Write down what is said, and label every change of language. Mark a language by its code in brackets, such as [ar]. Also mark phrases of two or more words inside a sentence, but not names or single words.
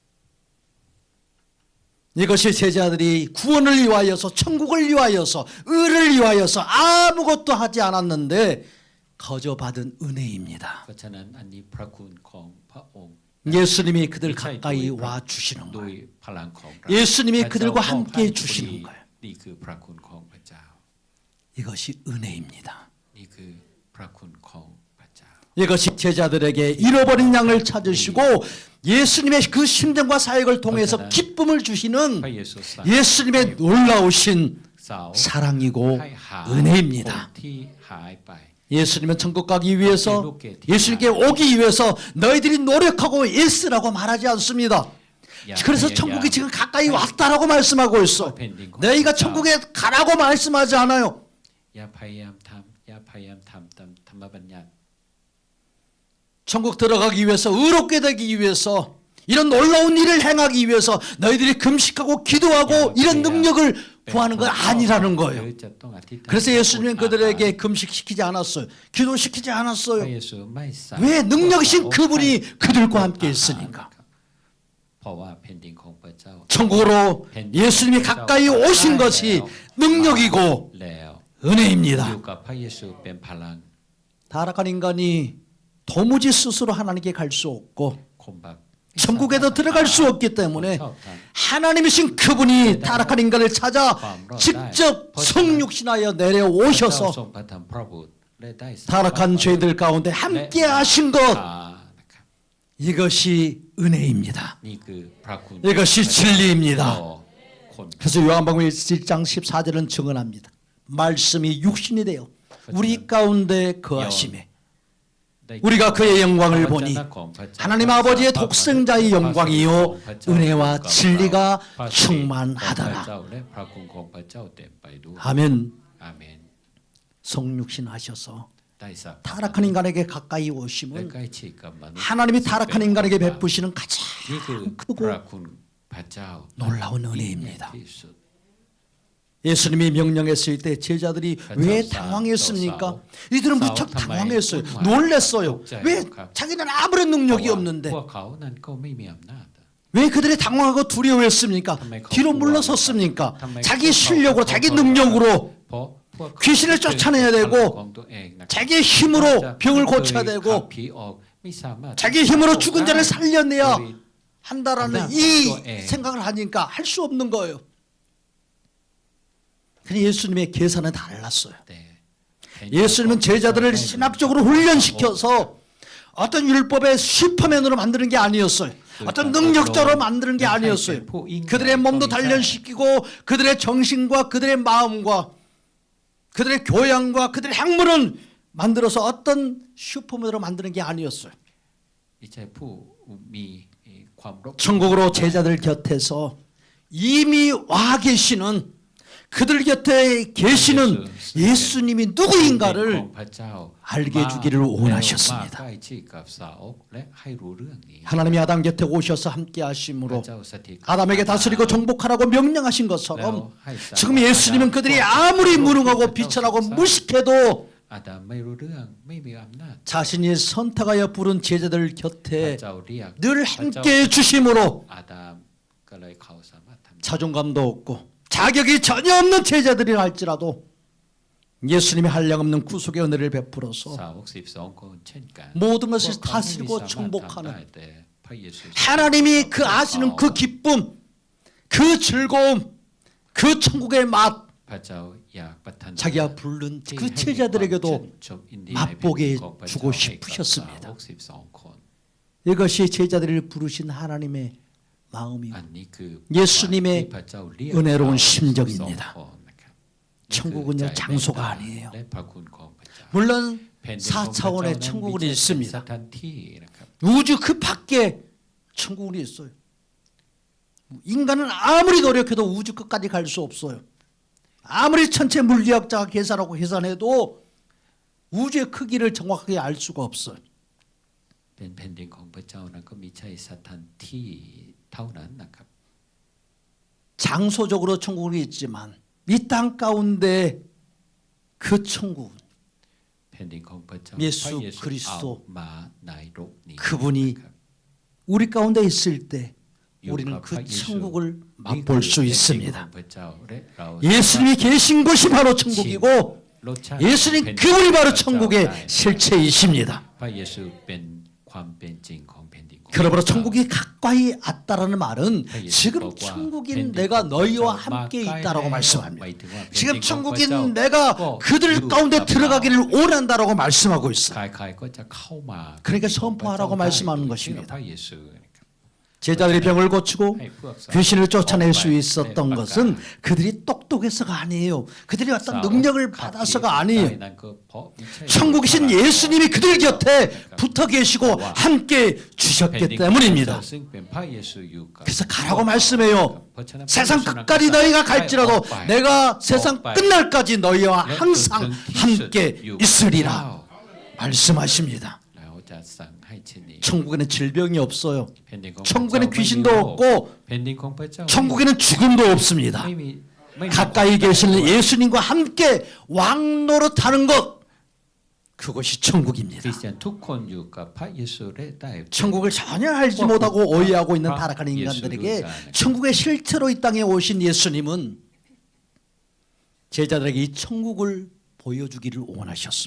[ko] 있어요. [th] ให้กับพวกสาวก [ko] 이것이 제자들이 구원을 위하여서 천국을 위하여서 의를 위하여서 아무것도 하지 않았는데 거저 받은 은혜입니다. [th] เพราะฉะนั้นอันนี้พระคุณของพระองค์ [ko] 예수님이 그들 [th] ไม่ใช่ [ko] 가까이 [th] ด้วย [ko] 와 주시는 [th] โด [ko] 거예요. [th] ยพลังของเรา [ko] 예수님이 [th] พระเจ้า [ko] 그들과 [th] มอบให้ [ko] 함께 [th] พอดี [ko] 주시는 거예요. [th] นี่คือพระคุณของพระเจ้า [ko] 이것이 은혜입니다. [th] นี่คือพระคุณของพระเจ้า [ko] 이것이 제자들에게 잃어버린 양을 찾으시고 예수님의 그 심정과 사역을 통해서 기쁨을 [th] พ [ko] 주시는 [th] ระเยซูสั่ง [ko] 예수님의 놀라우신 [th] สาว [ko] 사랑이고 [th] ให้หาคน [ko] 은혜입니다. [th] ที่หายไป [ko] 예수님은 천국 가기 위해서 예수님께 오기 위해서 너희들이 노력하고 애쓰라고 말하지 않습니다. 그래서 천국이 지금 가까이 왔다라고 말씀하고 있어. 너희가 천국에 가라고 말씀하지 않아요. [th] อย่าพยายามทำอย่าพยายามทำตามธรรมบัญญัติ [ko] 천국 들어가기 위해서 의롭게 되기 위해서 이런 놀라운 일을 행하기 위해서 너희들이 금식하고 기도하고 이런 능력을 구하는 건 아니라는 거예요. 그래서 예수님은 그들에게 금식시키지 않았어요. 기도시키지 [th] พระ [ko] 않았어요. [th] เยซูไม่สั่ง [ko] 왜 능력이신 그분이 그들과 함께 있으니까. [th] เพราะว่าแผ่นดินของพระเจ้า [ko] 천국으로 예수님이 가까이 오신 것이 능력이고 [th] แล้ว อยู่ [ko] 은혜입니다. [th] กับพระเยซูเป็นพลัง [ko] 타락한 인간이 도무지 스스로 하나님께 갈 수 없고 [th] คนบาป [ko] 천국에도 들어갈 수 없기 때문에 하나님이신 그분이 타락한 인간을 찾아 직접 성육신하여 [th] พระเจ้า [ko] 내려오셔서 [th] ทรงประทานพระบุตรและได้สร้าง [ko] 타락한 죄들 가운데 함께 하신 것 [th] นะครับ [ko] 이것이 은혜입니다. [th] นี่คือพระคุณ [ko] 이것이 진리입니다. [th] ต่อคน [ko] 그래서 요한복음 1장 14절은 증언합니다. 말씀이 육신이 되어 우리 가운데 거하심에 우리가 그의 영광을 보니 하나님 아버지의 독생자의 영광이요 은혜와 진리가 충만하더라. [th] และพระคุณของพระเจ้าเต็มไปด้วย [ko] 아멘. [th] อาเมน [ko] 성육신 하셔서 [th] ได้สัก [ko] 타락한 인간에게 가까이 [th] และ [ko] 오심은 [th] ใกล้ชิดกับมนุษย์ [ko] 하나님이 타락한 인간에게 베푸시는 [th] นี่คือ [ko] 가장 [th] พ [ko] 크고 [th] ระคุณพระเจ้า [ko] 놀라운 [th] ยิ่งใหญ่ [ko] 은혜입니다. [th] ที่สุด [ko] 예수님이 명령했을 때 제자들이 왜 당황했습니까? 이들은 무척 당황했어요. 놀랬어요. 왜 자기는 아무런 능력이 [th] พ [ko] 없는데 [th] วกเขานั้นก็ไม่มีอำนาจ [ko] 왜 그들이 당황하고 두려워했습니까? 뒤로 물러섰습니까? 자기 실력으로 자기 능력으로 [th] เพราะพวกเขา [ko] 귀신을 쫓아내야 [th] พลัง [ko] 되고 [th] ของตัวเองนะครับ [ko] 자기의 힘으로 병을 고쳐야 [th] ขับ [ko] 되고 [th] ผีออกไม่สามารถ [ko] 자기 힘으로 죽은 자를 살려내야 [th] โดย [ko] 한다라는 또 이 애. 생각을 하니까 할 수 없는 거예요. 근데 예수님의 계산은 달랐어요. [th] แต่ [ko] 예수님은 제자들을 신학적으로 훈련시켜서 어떤 율법의 슈퍼맨으로 만드는 게 아니었어요. 어떤 능력자로 만드는 게 아니었어요. 그들의 몸도 단련시키고 그들의 정신과 그들의 마음과 그들의 교양과 그들의 학문을 만들어서 어떤 슈퍼맨으로 만드는 게 아니었어요. [th] ไม่ใช่ผู้มีความรบ [ko] 천국으로 제자들 곁에서 이미 와 계시는 그들 곁에 계시는 예수님이 [th] ข [ko] 누구인가를 [th] องพระเจ้า [ko] 알게 해주기를 [th] มา [ko] 원하셨습니다. [th] ใกล้ชิดกับสาวกและให้รู้เรื่องนี้ [ko] 하나님이 아담 곁에 오셔서 함께 [th] พระ [ko] 하심으로 [th] เจ้าสถิต [ko] 아담에게 다스리고 정복하라고 명령하신 [th] แล้ว [ko] 것처럼 [th] ให้สาวก [ko] 지금 예수님은 그들이 아무리 무능하고 비천하고 무식해도 [th] อาดัมไม่รู้เรื่องไม่มีอำนาจ [ko] 자신이 선택하여 부른 제자들 [th] พระ [ko] 곁에 [th] เจ้าเรียก [ko] 늘 [th] พระเจ้า [ko] 함께 해주심으로 [th] อาดัมก็เลยเขาสามารถทำ [ko] 자존감도 없고 자격이 전혀 없는 제자들이라 할지라도 예수님이 한량없는 구속의 은혜를 베풀어서 [th] สาวก12 คนเช่นกัน [ko] 모든 [th] พว [ko] 것을 [th] กเขาไม่มี [ko] 다스리고 [th] สามารถทำได้ [ko] 정복하는 [th] แต่พระเยซู [ko] 하나님이 그 아시는 그 기쁨, 그 즐거움, 그 천국의 맛 [th] พระเจ้าอยากประทาน [ko] 자기가 부른 그 제자들에게도 맛보게 주고 싶으셨습니다. [th] 12 คน [ko] 이것이 제자들을 부르신 하나님의 마음이고 [th] อันนี้คือ [ko] 예수님의 [th] ที่พระเจ้าเรียก [ko] 은혜로운 [th] 12 [ko] 심정입니다. [th] คนนะครับ [ko] 천국은요, [th] นี่คือใจ [ko] 장소가 아니에요. [th] และพระคุณของพระเจ้า [ko] 물론 [th] แผ่นดินของพระเจ้า [ko] 4차원의 [th] นั้น [ko] 천국은 [th] ไม่ใช่เป็นส [ko] 있습니다. [th] ถานที่นะครับ [ko] 우주 그 밖에 천국은 있어요. 인간은 아무리 노력해도 우주 끝까지 갈 수 없어요. 아무리 천체 물리학자가 계산하고 계산해도 우주의 크기를 정확하게 알 수가 없어요. [th] เป็นแผ่นดินของพระเจ้านั้นก็มีใช่สถานที่เท่านั้นนะครับ [ko] 장소적으로 천국은 있지만 이 땅 가운데 그 천국은 [th] แผ่นดินของพระเจ้า เย พ ซู ระเยซู คริสโต เอามาในโลกนี้ [ko] 그분이 [th] นะครับ [ko] 우리 가운데 있을 때 우리는 그 천국을 [th] นี่ [ko] 맛볼 [th] คือ [ko] 수 [th] แผ่นดิน [ko] 있습니다. [th] ของพระเจ้าและเรา [ko] 예수님이 계신 곳이 바로 천국이고 [th] รสชาติ [ko] 예수님 [th] แผ่นดิน [ko] 그분이 [th] ของ [ko] 바로 [th] พระเจ้า [ko] 천국의 [th] ได้ [ko] 실체이십니다. [th] พระเยซูเป็นความเป็นจริงของแผ่นดินของ [ko] 그러므로 [th] พระเจ้า [ko] 천국이 가까이 왔다라는 말은 지금 천국인 내가 너희와 함께 있다라고 말씀합니다. 지금 천국인 내가 그들 가운데 들어가기를 원한다라고 말씀하고 있어요. [th] ใครๆก็จะเข้ามา [ko] 그러니까 선포하라고 말씀하는 [th] เชื่อ [ko] 것입니다. [th] พระเยซูนะครับ [ko] 제자들이 병을 고치고 귀신을 쫓아낼 수 있었던 것은 그들이 똑똑해서가 아니에요. 그들이 어떤 능력을 받아서가 아니에요. 천국이신 예수님이 그들 곁에 붙어 계시고 함께 주셨기 때문입니다. 그래서 가라고 말씀해요. 세상 끝까지 너희가 갈지라도 내가 세상 끝날까지 너희와 항상 함께 있으리라 말씀하십니다. [th] แล้วจะสั่งให้เช่นนี้ [ko] 천국에는 질병이 없어요. [th] แผ่นดินของ [ko] 천국에는 [th] พระเจ้า [ko] 귀신도 [th] ไม่มีโรค [ko] 없고 [th] แผ่นดินของพระเจ้า [ko] 천국에는 죽음도 없습니다. [th] ไม่มี [ko] 가까이 계시는 예수님과 함께 왕노릇하는 것 그것이 [th] คริ [ko] 천국입니다. [th] สเตียนทุกคนอยู่กับพระเยซูและได้ [ko] 천국을 전혀 알지 못하고 오해하고 있는 타락한 인간들에게 천국의 실체로 이 땅에 오신 예수님은 제자들에게 이 천국을 보여주기를 원하셨습니다.